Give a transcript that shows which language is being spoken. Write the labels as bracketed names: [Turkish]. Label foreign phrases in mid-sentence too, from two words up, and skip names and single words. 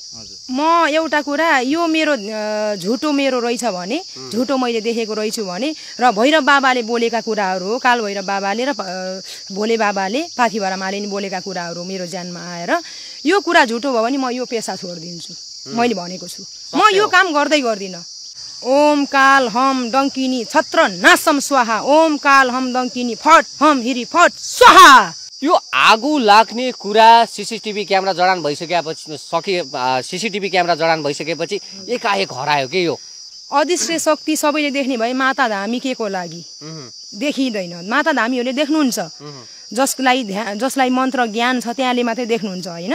[Nepali] म एउटा कुरा, यो मेरो झुटो मेरो रहेछ भने, झुटो मैले देखेको रहेछु भने र भैरव बाबाले बोलेका कुराहरू हो, काल भैरव बाबाले र भोले बाबाले पाथिभरा मालिनी बोलेका कुराहरू मेरो ज्यानमा आएर यो कुरा झुटो भयो भने म यो पेसा छोडिदिन्छु। मैले भनेको छु, म यो काम गर्दै गर्दिनँ। [Sanskrit] ओम काल हम डङ्किनी छत्र नासम स्वाहा, ओम काल हम डङ्किनी फट हम हिरी फट स्वाहा। [Nepali] यो आगो लाग्ने कुरा [English] CCTV camera [Nepali] जडान भइसकेपछि [English] CCTV camera [Nepali] जडान भइसकेपछि एकाएक हरायो के यो अदृश्य शक्ति सबैले देख्ने भए माता धामी के को लागि देखिँदैन। माता धामीहरूले देख्नुहुन्छ, जसलाई मन्त्र ज्ञान छ त्यहाँले मात्रै देख्नुहुन्छ होइन।